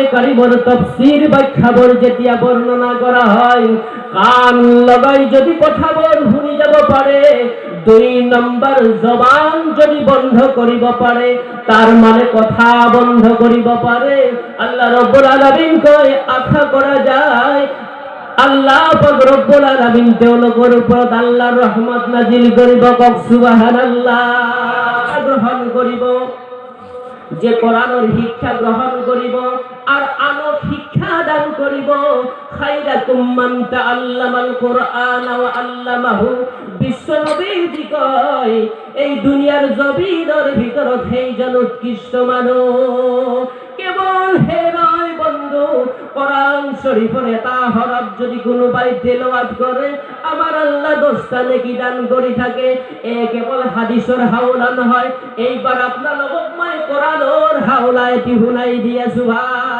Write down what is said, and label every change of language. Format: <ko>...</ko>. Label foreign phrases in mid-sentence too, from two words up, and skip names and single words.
<bn>কারীমের তাফসীর ব্যাখ্যাবোৰ যেতিয়া বর্ণনা করা হয়, কান লাগাই যদি কথাবোৰ শুনি যাব পারে, 2 নম্বর জবান যদি বন্ধ করিব পারে, তার মানে কথা বন্ধ করিব পারে,</bn> <ar>الله رب العالمين</ar> <bn>কয় আশা করা যায় আল্লাহ পাক</bn> <ar>رب العالمين</ar> <bn>তেওঁলোকৰ ওপৰত আল্লাহর রহমত নাজিল করিব। কক সুবহানাল্লাহ। গ্রহণ করিব, যে কোরআনের শিক্ষা গ্রহণ করিব আর আনক শিক্ষা দান করিব।</bn> <ar>خيركم من تعلم القرآن وعلمه.</ar> <bn>বিশ্ব নবীজি কয় এই দুনিয়ার জমিনের ভিতৰত সেইজন উৎকৃষ্ট মানুষ কেবল হে নয় বন্ধু, কোরআন শরীফের এটা হরফ যদি কোনোবাই তেলাওয়াত করে, আমার আল্লাহ 10টা নেকি দান করে থাকে। এ কেবল হাদিসের হাওলা নহয়। এইবার আপনাদের মই কোরআনের হাওলা এটি শুনাই দিয়েছো ভাই।</bn>